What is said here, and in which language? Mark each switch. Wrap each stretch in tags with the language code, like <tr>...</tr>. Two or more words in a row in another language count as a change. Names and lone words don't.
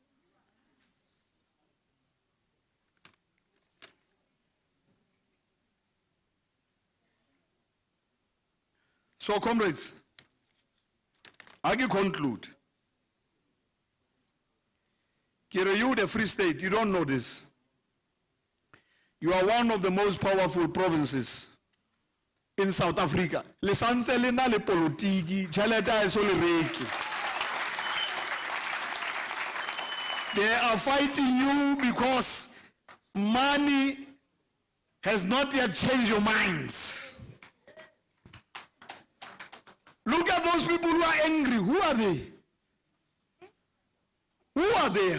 <en>So, comrades, I can conclude. You, the Free State, you don't know this. You are one of the most powerful provinces in South Africa.</en> <st>Le santse le na le politiki, tšhelete e so le reke.</st> <en>They are fighting you because money has not yet changed your minds. Look at those people who are angry. Who are they? Who are they?</en>